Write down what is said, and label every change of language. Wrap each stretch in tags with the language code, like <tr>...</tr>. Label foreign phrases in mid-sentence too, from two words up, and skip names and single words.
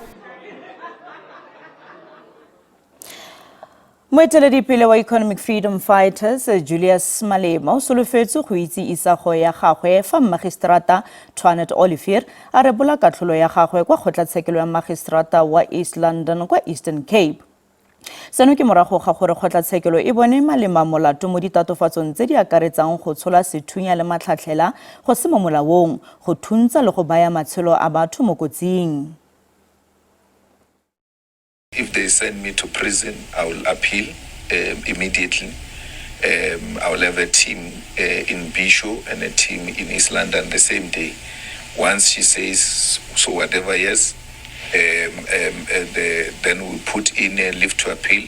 <tn>Moeteledipele wa Economic Freedom Fighters Julius Malema o solofetse go itse isago ya gagwe fa magistrata Tshwanetse Olivier a rebola katlholo ya gagwe kwa kgotlatshekelo ya magistrata wa East London kwa Eastern Cape. Seno ke morago ga gore kgotlatshekelo e bone Malema molato mo ditatofatsong tse di akaretsang go tshola sethunya le matlhatlhela go se mo molaong go thuntsa le go baya matshelo a batho mo kotsing.</tn> <en>If they send me to prison, I will appeal immediately. I will have a team in Bisho and a team in East London the same day. Once she says so, whatever, yes, then we put in a leave to appeal.</en>